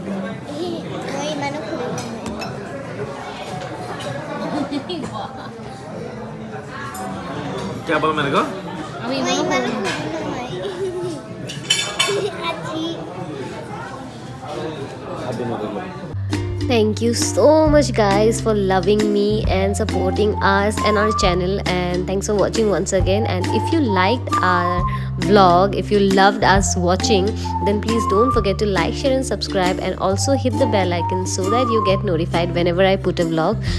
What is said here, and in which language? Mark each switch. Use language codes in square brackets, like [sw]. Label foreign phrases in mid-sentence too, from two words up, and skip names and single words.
[as] মই ইমানো খুলিব [hi] क्या बोला मैंने को [as] আমি মই ইমানো ইমানো খুলিব [en] Thank you so much guys for loving me and supporting us and our channel, and thanks for watching once again. And if you liked our vlog, if you loved us watching, then please don't forget to like, share and subscribe, and also hit the bell icon so that you get notified whenever I put a vlog.